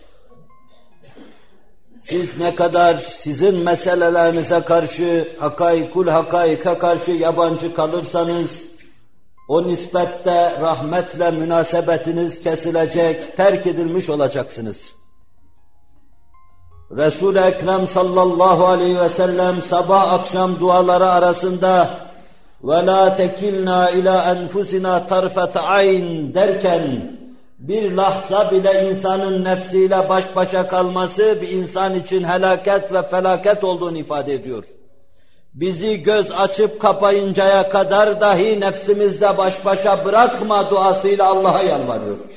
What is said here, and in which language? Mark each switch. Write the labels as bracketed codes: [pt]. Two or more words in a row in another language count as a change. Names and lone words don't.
[tr] Siz ne kadar sizin meselelerinize karşı, hakaika karşı yabancı kalırsanız, o nispette rahmetle münasebetiniz kesilecek, terk edilmiş olacaksınız. Resul-i Ekrem [ar] صلى الله عليه وسلم [tr] sabah akşam duaları arasında [ar] وَلَا تَكِلْنَا اِلَى اَنْفُسِنَا طَرْفَةَ عَيْنٍ [tr] derken, bir lahza bile insanın nefsiyle baş başa kalması bir insan için helaket ve felaket olduğunu ifade ediyor. Bizi göz açıp kapayıncaya kadar dahi nefsimizle baş başa bırakma duasıyla Allah'a yalvarıyor.